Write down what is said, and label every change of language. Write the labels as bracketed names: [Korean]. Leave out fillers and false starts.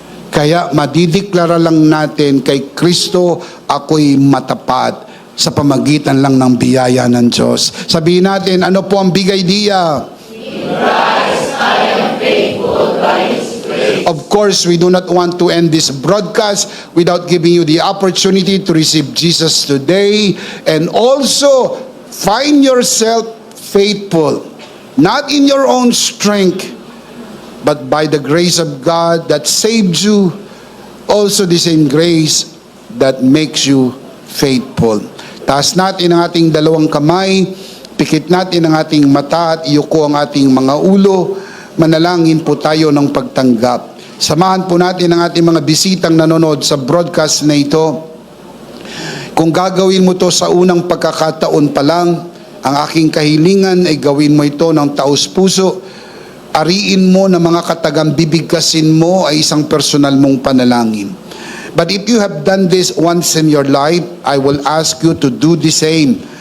[Filipino] Kaya madideklara lang natin kay Kristo, ako'y matapat sa pamagitan lang ng biyaya ng Diyos. Sabihin natin, ano po ang big idea? [English] In Christ, I am faithful by His grace. Of course, we do not want to end this broadcast without giving you the opportunity to receive Jesus today, and also find yourself faithful, not in your own strength, but by the grace of God that saved you, also the same grace that makes you faithful. [Filipino] Taas natin ang ating dalawang kamay, pikit natin ang ating mata at iyuko ang ating mga ulo. Manalangin po tayo ng pagtanggap. Samahan po natin ang ating mga bisitang nanonood sa broadcast na ito. Kung gagawin mo to sa unang pagkakataon pa lang, ang aking kahilingan ay gawin mo ito ng taos-puso. Ariin mo na mga katagang bibigkasin mo ay isang personal mong panalangin. [English] But if you have done this once in your life, I will ask you to do the same.